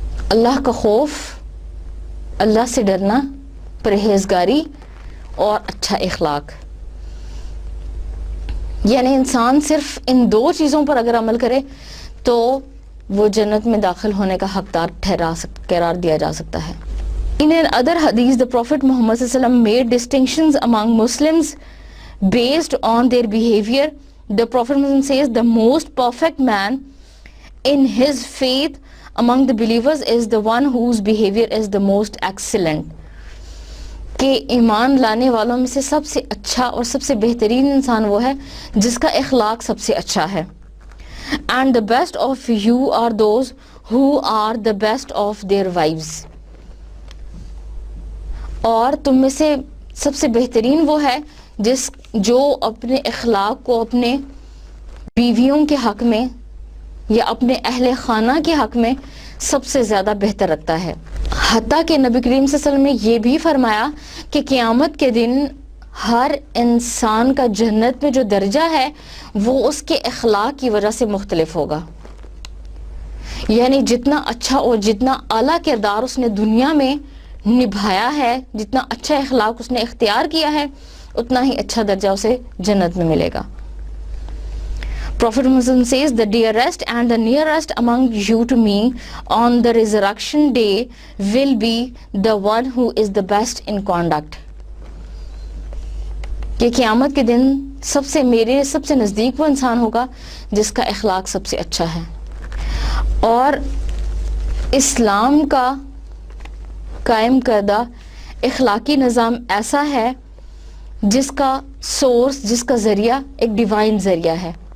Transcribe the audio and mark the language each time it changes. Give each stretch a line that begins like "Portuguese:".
Urdu: اللہ کا خوف، اللہ سے ڈرنا، پرہیزگاری اور اچھا اخلاق. یعنی انسان صرف ان دو چیزوں پر اگر عمل کرے تو وہ جنت میں داخل ہونے کا حقدار قرار دیا جا سکتا ہے.
English: In another hadith, the Prophet Muhammad sallallahu alaihi wasallam made distinctions among Muslims based on their behavior. The Prophet Muhammad says the most perfect man in his faith among the believers is the one whose behavior is the most excellent.
Urdu: کہ ایمان لانے والوں میں سے سب سے اچھا اور سب سے بہترین انسان وہ ہے جس کا اخلاق سب سے اچھا ہے.
English: And the best of you are those who are the best of their wives.
Urdu: اور تم میں سے سب سے بہترین وہ ہے جو اپنے اخلاق کو اپنے بیویوں کے حق میں یا اپنے اہل خانہ کے حق میں سب سے زیادہ بہتر رکھتا ہے. حتیٰ کہ نبی کریم صلی اللہ علیہ وسلم نے یہ بھی فرمایا کہ قیامت کے دن ہر انسان کا جنت میں جو درجہ ہے وہ اس کے اخلاق کی وجہ سے مختلف ہوگا. یعنی جتنا اچھا اور جتنا اعلیٰ کردار اس نے دنیا میں نبھایا ہے، جتنا اچھا اخلاق اس نے اختیار کیا ہے، اتنا ہی اچھا درجہ اسے جنت میں ملے گا.
English: Prophet Muhammad says, the dearest and the nearest among you to me on the resurrection day will be the one who is the best in conduct.
Urdu: کہ قیامت کے دن میرے سب سے نزدیک وہ انسان ہوگا جس کا اخلاق سب سے اچھا ہے. اور اسلام کا قائم کردہ اخلاقی نظام ایسا ہے جس کا سورس، جس کا ذریعہ ایک ڈیوائن ذریعہ ہے.